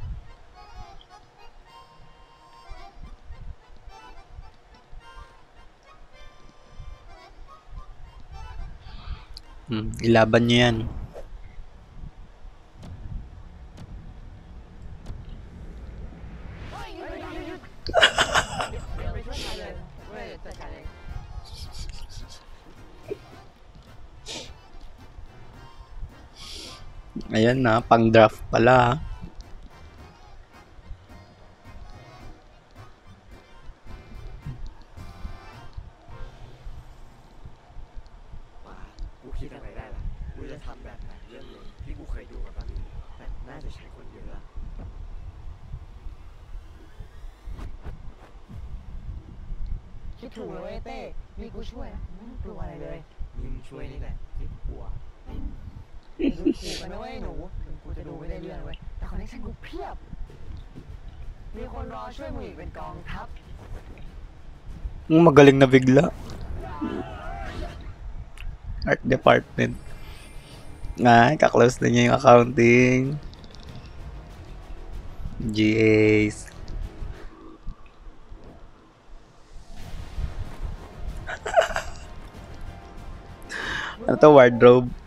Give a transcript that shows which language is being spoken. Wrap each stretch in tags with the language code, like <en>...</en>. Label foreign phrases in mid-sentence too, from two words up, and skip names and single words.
<tl>Ilaban nyo yan.</tl> <th>เดี๋ยวไปช่วยกันเลยเว้ยจัดการเอง</th> <tl>Ayan na, pang draft pala.</tl> <th>ว่ากูคิดอะไรได้ละกูจะทำแบบไหนเรื่องหนึงที่กูเคยดูมาบ้างแต่น่าจะใช้คนเยอะอะ คิดถูกเลยเว้ยเต้มีกูช่วยนะไม่ต้องกลัวอะไรเลย มีมึงช่วยนี่แหละที่กูกลัว ดูถูกกันนะเว้ยหนูถึงกูจะดูไม่ได้เรื่องเว้ยแต่คอนเนคชั่นกูเพียบ มีคนรอช่วยมึงอีกเป็นกองทัพ</th> <tl>Magaling na bigla.</tl> <en>Art department.</en> <tl>Kaklose na niya yung accounting. GAs. Ano to, wardrobe?</tl>